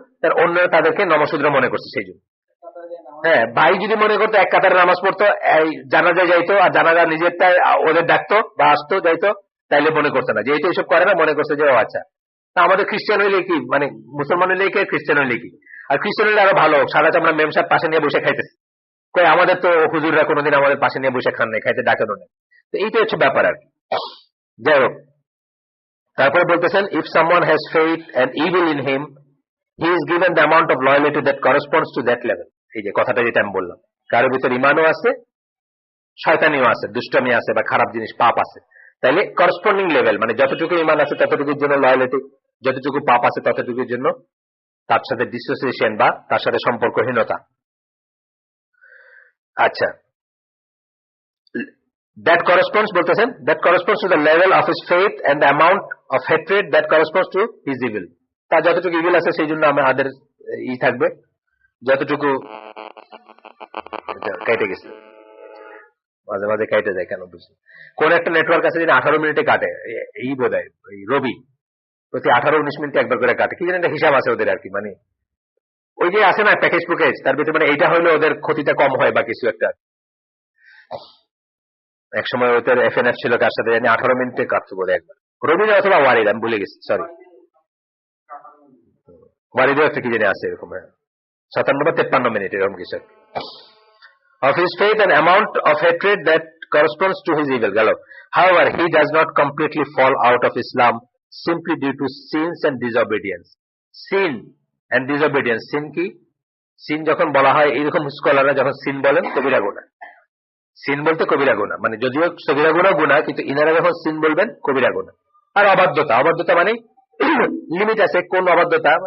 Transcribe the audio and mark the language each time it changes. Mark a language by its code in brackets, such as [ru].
[bn] তার অন্যরা তাদেরকে নমশূদ্র মনে করছে, সেই জন্য। হ্যাঁ, ভাই যদি মনে করতো এক কাতারে নামাজ পড়তো, জানাজায় যাইতো, আর জানাজা নিজেরটাই ওদের ডাকতো বা আসতো যাইতো, তাইলে মনে করতো না, যেহেতু এইসব করে না, মনে করছে যে ও আচ্ছা। তা আমাদের খ্রিস্টান হইলে কি, মানে মুসলমান হইলে কি, খ্রিস্টান হইলে কি, আর খ্রিস্টান হইলে আরো ভালো, সারা চামড়া মেম সাহেব পাশে নিয়ে বসে খাইতেছে, কই আমাদের তো হুজুররা কোনোদিন আমাদের পাশে নিয়ে বসে খান নাই, খাইতে ডাকানো নেই। তো এইটা হচ্ছে ব্যাপার আর কি। যাই হোক, তারপরে বলতেছেন, [en] if someone has faith and evil in him, he is given the amount of loyalty that corresponds to that level. [bn] এই যে কথাটা যেটা আমি বললাম, কারোর ভিতর ইমানও আছে, শয়তানিও আছে, দুষ্টমি আছে বা খারাপ জিনিস পাপ আছে, তাইলে করসপন্ডিং লেভেল, মানে যতটুকু ইমান আছে ততটুকুর জন্য লয়ালিটি, যতটুকু পাপ আছে ততটুকুর জন্য তার সাথে ডিসোসিয়েশন বা তার সাথে সম্পর্কহীনতা। [en] আচ্ছা, that corresponds [bn] বলতেছেন, [en] that corresponds to the level of his faith and the amount of hatred that corresponds to his evil. [bn] তার যতটুকু ইভিল আছে সেই জন্য আমাদের থাকবে, যতটুকু কেটে গেছে, মাঝে মাঝে কেটে যায়, কেন বুঝি কোন একটা নেটওয়ার্ক আছে যেটা 18 মিনিটে কাটে, এই বোধ হয় রবি প্রতি 18-19 মিনিটে একবার করে কাটে, কি জানি একটা হিসাব আছে ওদের আর কি, মানে ওই যে আছে না প্যাকেজ প্যাকেজ, তার ভিতরে মানে এইটা হলে ওদের ক্ষতিটা কম হয় বা কিছু একটা। এক সময় ওদের এফএনএফ ছিল, কার সাথে জানি 18 মিনিটে কাটতে বলে একবার, রবি অথবা ওয়ারিদ, আমি ভুলে গেছি, সরি, ওয়ারিদও একটা কি জানি আছে এরকম, 57 বা 53 মিনিট এরকম কিছু। [en] of his faith and amount of hatred that corresponds to his evil. গেল, however he does not completely fall out of Islam simply due to sins and disobedience. [bn] sin and disobedience, sin কি, sin যখন বলা হয়, এইরকম স্কলাররা যখন sin বলেন, কবিরা গুনাহ, sin বলতে কবিরা গুনাহ, মানে যদিও সগীরা গুনাহ গুনাহ, কিন্তু ইনারা যখন sin বলবেন কবিরা গুনাহ। আর অবাধ্যতা, অবাধ্যতা মানে লিমিট আছে। কোন অবাধ্যতা?